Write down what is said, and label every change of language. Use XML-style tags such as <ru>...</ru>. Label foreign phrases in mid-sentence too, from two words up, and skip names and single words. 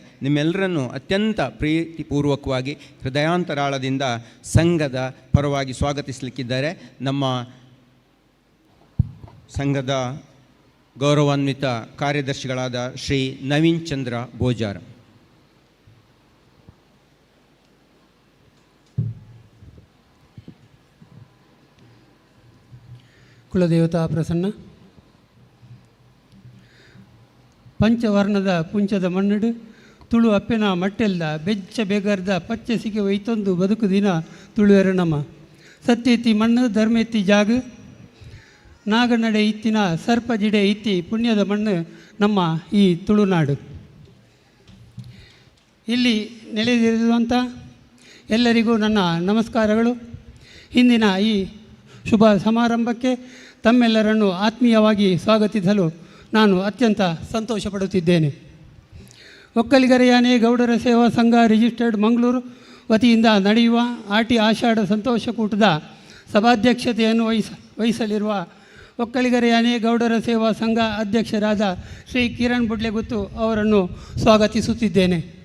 <kn>ನಿಮ್ಮೆಲ್ಲರನ್ನು ಅತ್ಯಂತ ಪ್ರೀತಿಪೂರ್ವಕವಾಗಿ ಹೃದಯಾಂತರಾಳದಿಂದ ಸಂಘದ ಪರವಾಗಿ ಸ್ವಾಗತಿಸಲಿಕ್ಕಿದ್ದಾರೆ ನಮ್ಮ ಸಂಘದ ಗೌರವಾನ್ವಿತ ಕಾರ್ಯದರ್ಶಿಗಳಾದ ಶ್ರೀ ನವೀನ್ ಚಂದ್ರ ಬೋಜಾರ.</kn> <tcy>ಕುಲದೇವತಾ ಪ್ರಸನ್ನ ಪಂಚವರ್ಣದ ಪುಂಚದ ಮಣ್ಣಡು ತುಳು ಅಪ್ಪೆನ ಮಟ್ಟೆಲ್ದ ಬೆಚ್ಚ ಬೆಗರ್ದ ಪಚ್ಚಸಿಗೆ ಒಯ್ತೊಂದು ಬದುಕು ದಿನ ತುಳುವೆರ ನಮ ಸತ್ಯೆತ್ತಿ ಮಣ್ಣು ಧರ್ಮೆತ್ತಿ ಜಾಗ ನಾಗನಡೆ ಇತ್ತಿನ ಸರ್ಪ ಜಿಡೆ ಇತ್ತಿ ಪುಣ್ಯದ ಮಣ್ಣು ನಮ್ಮ ಈ ತುಳುನಾಡು.</tcy> <kn>ಇಲ್ಲಿ ನೆಲೆದಿರುವಂಥ ಎಲ್ಲರಿಗೂ ನನ್ನ ನಮಸ್ಕಾರಗಳು. ಇಂದಿನ ಈ ಶುಭ ಸಮಾರಂಭಕ್ಕೆ ತಮ್ಮೆಲ್ಲರನ್ನು ಆತ್ಮೀಯವಾಗಿ ಸ್ವಾಗತಿಸಲು ನಾನು ಅತ್ಯಂತ ಸಂತೋಷಪಡುತ್ತಿದ್ದೇನೆ. ಒಕ್ಕಲಿಗರ ಯಾನೆ ಗೌಡರ ಸೇವಾ ಸಂಘ ರಿಜಿಸ್ಟರ್ಡ್ ಮಂಗಳೂರು ವತಿಯಿಂದ ನಡೆಯುವ ಆಷಾಢ ಸಂತೋಷಕೂಟದ ಸಭಾಧ್ಯಕ್ಷತೆಯನ್ನು ವಹಿಸಲಿರುವ ಒಕ್ಕಲಿಗರ ಯಾನೆ ಗೌಡರ ಸೇವಾ ಸಂಘ ಅಧ್ಯಕ್ಷರಾದ ಶ್ರೀ ಕಿರಣ್ ಬುಡ್ಲೆಗುತ್ತು ಅವರನ್ನು ಸ್ವಾಗತಿಸುತ್ತಿದ್ದೇನೆ.</kn>